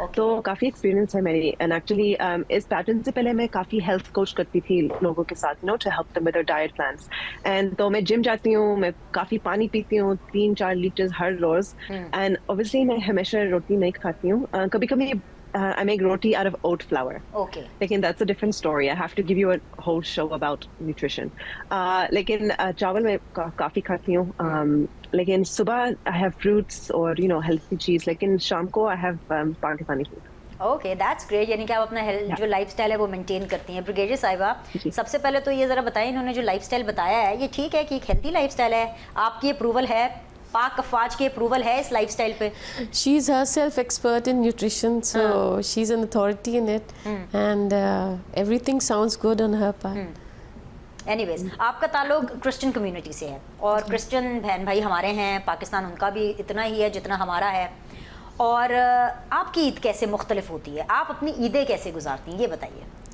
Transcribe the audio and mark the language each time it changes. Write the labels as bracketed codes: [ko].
[ur] تو کافی ایکسپیرینس ہے میری. اینڈ ایکچولی اس پیٹرن سے پہلے میں کافی ہیلتھ کوچ کرتی تھی لوگوں کے ساتھ, [en] You know, to help them with their diet plans. [ur] And تو میں جم جاتی ہوں, میں کافی پانی پیتی ہوں, 3-4 letter Hare rows. And obviously میں ہمیشہ روٹی نہیں کھاتی ہوں, کبھی کبھی [en] I make roti out of oat flour. Okay. Lekin that's a different story. I have to give you a whole show about nutrition. [ur] Lekin chawal mein kafi khati hu. Lekin subah [en] I have fruits or you know healthy cheese. [ur] Lekin sham ko [en] I have Pakistani food. Okay, that's great. [ur] یعنی کہ آپ اپنا جو life style ہے وہ maintain کرتی ہیں. Brigadier صاحبہ, سب سے پہلے تو یہ ذرا بتائیں, انہوں نے جو لائف اسٹائل بتایا ہے یہ ٹھیک ہے کہ ایک ہیلتھی لائف اسٹائل ہے؟ آپ کی اپروول ہے, پاک افواج کی اپروول ہے اس لائف اسٹائل پہ؟ [en] She is herself expert in nutrition, so she's an authority in it, and everything sounds good on her part. [ur] Any ویز, آپ کا تعلق کرسچن کمیونٹی سے ہے اور کرسچن بہن بھائی ہمارے ہیں پاکستان, ان کا بھی اتنا ہی ہے جتنا ہمارا ہے. اور آپ کی عید کیسے مختلف ہوتی ہے؟ آپ اپنی عیدیں کیسے گزارتی ہیں یہ بتائیے.